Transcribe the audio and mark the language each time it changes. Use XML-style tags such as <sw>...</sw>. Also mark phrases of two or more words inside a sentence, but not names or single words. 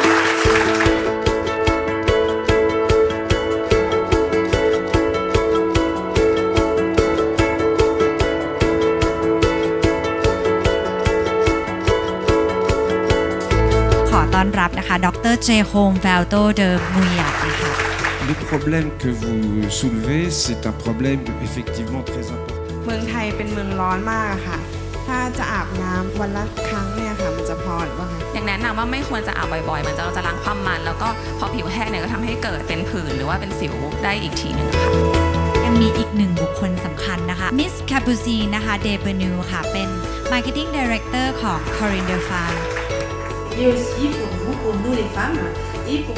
<th>ขอต้อนรับนะคะดรเจโฮมเวลโตเดอร์มุยยัดนะคะ</th> <fr>Le problème que vous soulevez, c'est un problème effectivement très important.</fr> <th>เมืองไทยเป็นเมืองร้อนมากค่ะถ้าจะอาบน้ำวันละครั้งเนี่ยค่ะมันจะพอหรือเปล่าคะ อย่างแนะนำว่าไม่ควรจะอาบบ่อยๆมันจะล้างความมันแล้วก็พอผิวแห้งเนี่ยก็ทำให้เกิดเป็นผื่นหรือว่าเป็นสิวได้อีกทีหนึ่งค่ะ ยังมีอีกหนึ่งบุคคลสำคัญนะคะมิสคาบูซีนะคะเดเบนูค่ะเป็น</th> <en>Marketing Director</en> <th>ของ Coriander Farm</th> <fr>Et aussi pour nous les femmes et pour</fr>